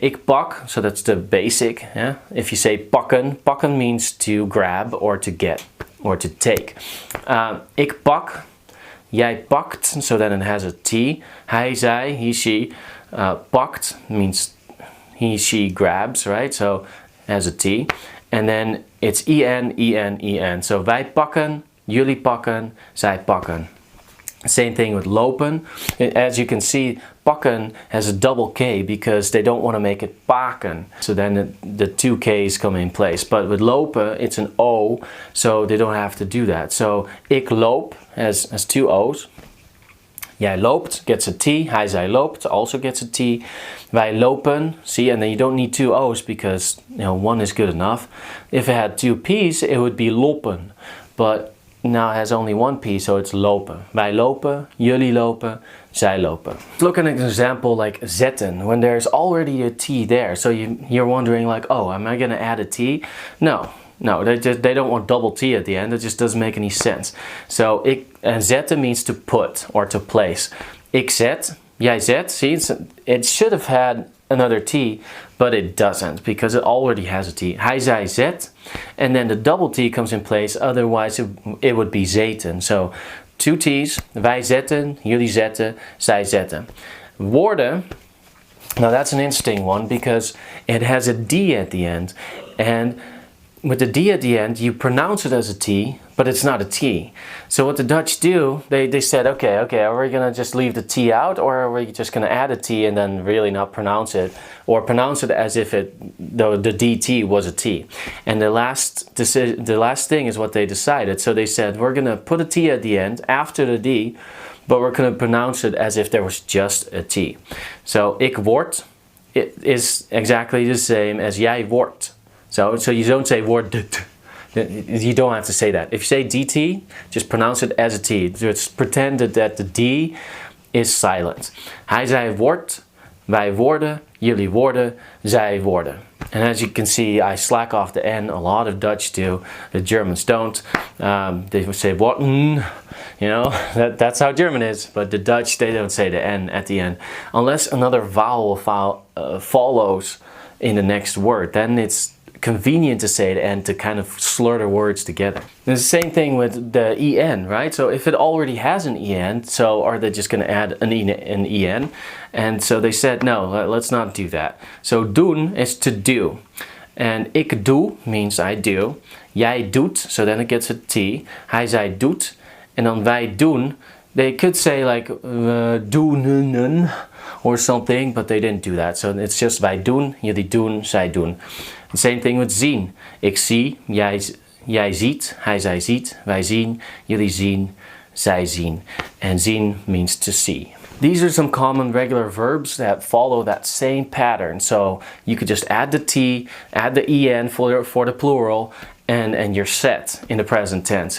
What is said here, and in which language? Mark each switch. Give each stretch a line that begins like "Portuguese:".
Dutch: Ik pak,
English: so that's the basic. Yeah? If you say pakken, pakken means to grab or to get or to take.
Dutch: Ik pak, jij pakt,
English: so then it has a T. Hij, zij, he, she. Pakt means he, she grabs, right? So it has a T. And then it's en, en, en.
Dutch: So wij pakken, jullie pakken, zij pakken.
English: Same thing with lopen. As you can see, pakken has a double K because they don't want to make it paken. So then the two K's come in place. But with lopen, it's an O, so they don't have to do that. So
Dutch: ik loop
English: has two O's.
Dutch: Jij loopt
English: gets a T.
Dutch: Hij, zij loopt
English: also gets a T.
Dutch: Wij lopen,
English: see, and then you don't need two O's because one is good enough. If it had two P's, it would be lopen. But now it has only one P, so it's lopen.
Dutch: Wij lopen, jullie lopen, zij lopen.
English: Look at an example like zetten, when there's already a T there. So you're wondering like, oh, am I going to add a T? No, they don't want double T at the end. It just doesn't make any sense. So zetten means to put or to place.
Dutch: Ik zet, jij zet,
English: see, it should have had another T, but it doesn't because it already has a T.
Dutch: Hij, zij, zet,
English: and then the double T comes in place, otherwise it would be zeten. So two T's,
Dutch: wij zetten, jullie zetten, zij zetten.
English: Woorden, now that's an interesting one because it has a D at the end, and with the D at the end, you pronounce it as a T, but it's not a T. So what the Dutch do, they said, okay, are we going to just leave the T out, or are we just going to add a T and then really not pronounce it, or pronounce it as if the DT was a T? And the last thing is what they decided. So they said, we're going to put a T at the end after the D, but we're going to pronounce it as if there was just a T. So
Dutch: ik word,
English: it is exactly the same as
Dutch: jij wordt.
English: So you don't say word, you don't have to say that. If you say DT, just pronounce it as a T. Just pretend that the D is silent.
Dutch: Hij, zij wordt, wij worden, jullie worden, zij worden.
English: And as you can see, I slack off the N. A lot of Dutch do. The Germans don't. They would say worden. That's how German is. But the Dutch, they don't say the N at the end. Unless another vowel follows in the next word. Then it's convenient to say it and to kind of slur the words together. And it's the same thing with the en, right? So if it already has an en, so are they just going to add an en? And so they said, no, let's not do that. So doen is to do. And
Dutch: ik doe
English: means I do.
Dutch: Jij doet,
English: so then it gets a T.
Dutch: Hij, zij doet.
English: And then wij doen, they could say like doen or something, but they didn't do that. So it's just
Dutch: wij doen, jullie doen, zij doen.
English: The same thing with zien.
Dutch: Ik zie, jij ziet, hij, zij ziet, wij zien, jullie zien, zij zien.
English: And zien means to see. These are some common regular verbs that follow that same pattern. So you could just add the T, add the en for the plural, and you're set in the present tense.